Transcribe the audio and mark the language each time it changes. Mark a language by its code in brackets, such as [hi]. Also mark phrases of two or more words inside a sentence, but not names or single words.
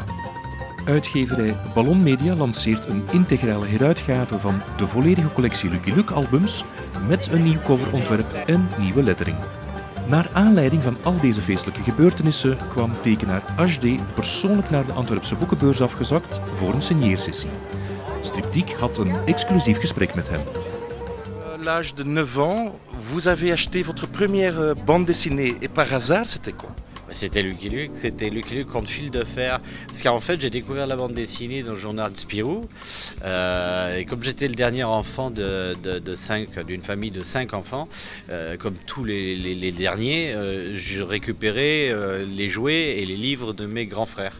[nl] Uitgeverij Ballon Media lanceert een integrale heruitgave van de volledige collectie Lucky Luke albums met een nieuw coverontwerp en nieuwe lettering. Naar aanleiding van al deze feestelijke gebeurtenissen kwam tekenaar HD persoonlijk naar de Antwerpse boekenbeurs afgezakt voor een signeersessie. Stripteak had een exclusief gesprek met hem. [fr] À l'âge de 9 ans, vous avez acheté votre première bande dessinée et par hasard, c'était quoi? C'était Lucky Luke contre fil de fer. Parce qu'en fait, j'ai découvert la bande dessinée dans le journal de Spirou. Et comme j'étais le dernier enfant d'une famille de 5 enfants, comme tous les derniers, je récupérais les jouets et les livres de mes grands frères.